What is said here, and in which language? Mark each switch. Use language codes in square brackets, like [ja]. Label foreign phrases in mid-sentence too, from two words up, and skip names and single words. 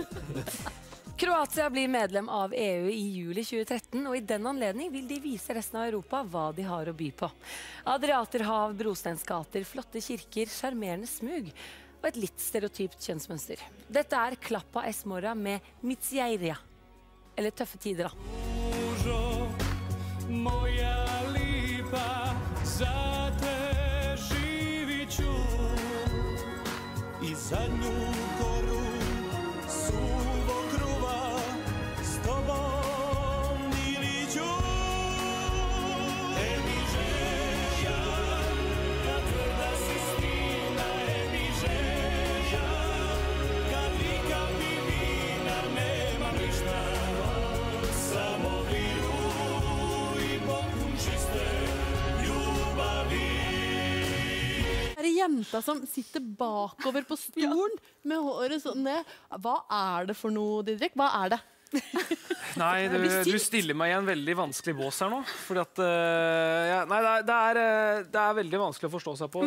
[no] Kroatia blir medlem av EU i juli 2013, og i den anledning vil de vise resten av Europa hva de har å by på. Adriaterhav, brostensgater, flotte kirker, sjarmerende smug og et litt stereotypt kjønnsmønster. Dette er Klappa Esmora med Mitsjeiria, eller Tøffe tider da. [hr] Moja lipa, za te živit ću I zadnju koru suvog kruva s tobom dilit ću. Mi želja, kad tvrda si stina, mi želja, kad vika mi vina, nema ništa, samo viru I pokun čiste ljubavi. [no] Det er jenta som sitter bakover på stolen med håret sånn ned. Hva er det for noe, Didrik? Hva er det? Nei, du stiller meg i en veldig vanskelig bås her nå. Fordi at nei, det er veldig vanskelig å forstå seg på.